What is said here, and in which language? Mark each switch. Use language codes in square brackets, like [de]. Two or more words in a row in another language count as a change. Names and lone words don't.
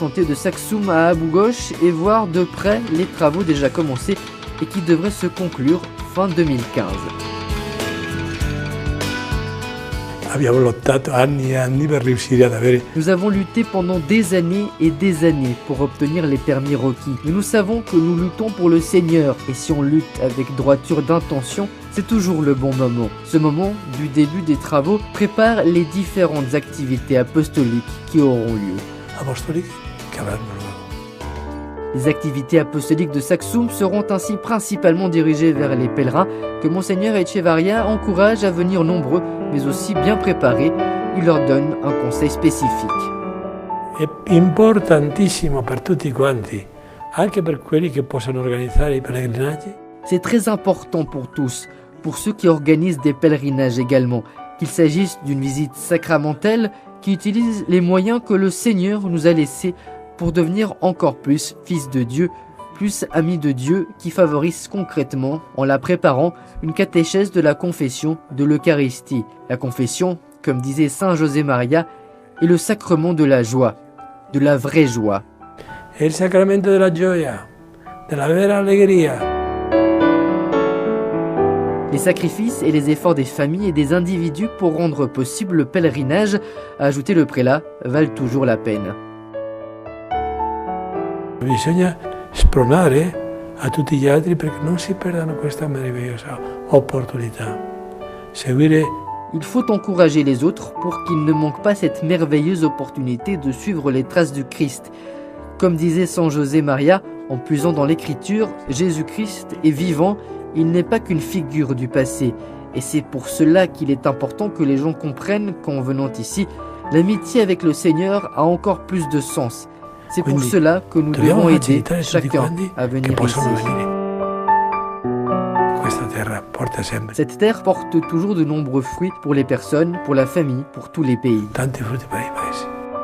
[fr] chantier de Saxum à Abu Ghosh et voir de près les travaux déjà commencés et qui devraient se conclure fin 2015. [it] Abbiamo lottato anni e anni per riuscire ad avere. [fr] Nous avons lutté pendant des années et des années pour obtenir les permis requis. Mais nous savons que nous luttons pour le Seigneur et si on lutte avec droiture d'intention, c'est toujours le bon moment. Ce moment du début des travaux prépare les différentes activités apostoliques qui auront lieu. [it] Apostolici che avranno luogo. [fr] Les activités apostoliques de Saxum seront ainsi principalement dirigées vers les pèlerins que Monseigneur Echevarria encourage à venir nombreux, mais aussi bien préparés. Il leur donne un conseil spécifique. [it] È importantissimo per tutti quanti, anche per quelli che possono organizzare i pellegrinaggi. [fr] C'est très important pour tous, pour ceux qui organisent des pèlerinages également, qu'il s'agisse d'une visite sacramentelle qui utilise les moyens que le Seigneur nous a laissés pour devenir encore plus fils de Dieu, plus ami de Dieu, qui favorise concrètement, en la préparant, une catéchèse de la confession de l'Eucharistie. La confession, comme disait Saint José Maria, est le sacrement de la joie, de la vraie joie. [it] è il sacramento della gioia, della vera allegria. [fr] Les sacrifices et les efforts des familles et des individus pour rendre possible le pèlerinage, a ajouté le prélat, valent toujours la peine. [it] Bisogna spronare a tutti gli altri perché non si perdano questa meravigliosa opportunità. Seguire. [fr] Il faut encourager les autres pour qu'ils ne manquent pas cette merveilleuse opportunité de suivre les traces du Christ. Comme disait San José Maria, en puisant dans l'Écriture, Jésus-Christ est vivant, il n'est pas qu'une figure du passé. Et c'est pour cela qu'il est important que les gens comprennent qu'en venant ici, l'amitié avec le Seigneur a encore plus de sens. C'est pour cela que nous devons aider chacun à venir ici. Cette terre porte toujours de nombreux fruits pour les personnes, pour la famille, pour tous les pays. [it] Tanti frutti per i paesi.